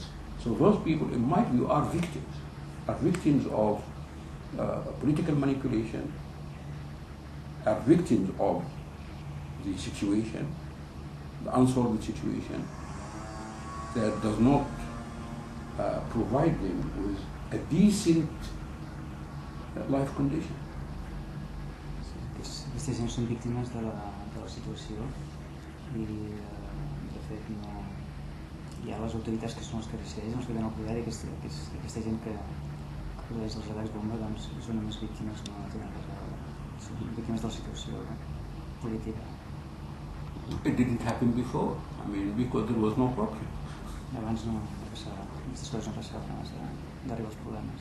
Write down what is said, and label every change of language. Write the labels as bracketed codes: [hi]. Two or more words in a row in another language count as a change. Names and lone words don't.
[en] So those people, in my view, are victims of political manipulation, are victims of the situation, the unsolved situation that does not provide them with a decent life condition. [ca] Aquestes gent són víctimes de la situació i de fet no hi ha les autoritats que són les que decideixen, els que tenen el poder, i aquesta gent que produeix els atacs bomba doncs són només víctimes, no tenen res a veure, són víctimes de la situació política. [en] It didn't happen before, I mean, because there was no problem. [ca] Abans no passava, aquestes coses no passaven abans d'arribar als problemes.